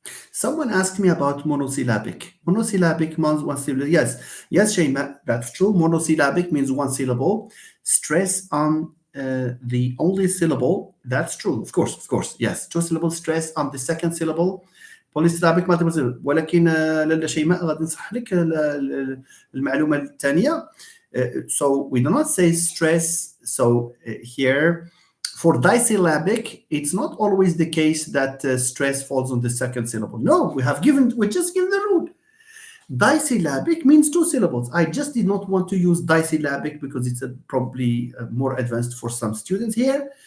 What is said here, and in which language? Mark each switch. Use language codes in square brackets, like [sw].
[en] Someone asked me about monosyllabic. Monosyllabic means one syllable. Yes, Shayma, that's true. Monosyllabic means one syllable. Stress on the only syllable. That's true. Of course. Yes, two syllables. Stress on the second syllable. Polysyllabic multiple syllable. [ar] ولكن لاله شيماء غادي نصحح لك المعلومة الثانية. [en] So we do not say stress. So here. For disyllabic, it's not always the case that stress falls on the second syllable. No, we just given the rule. Disyllabic means two syllables. I just did not want to use disyllabic because it's probably more advanced for some students here.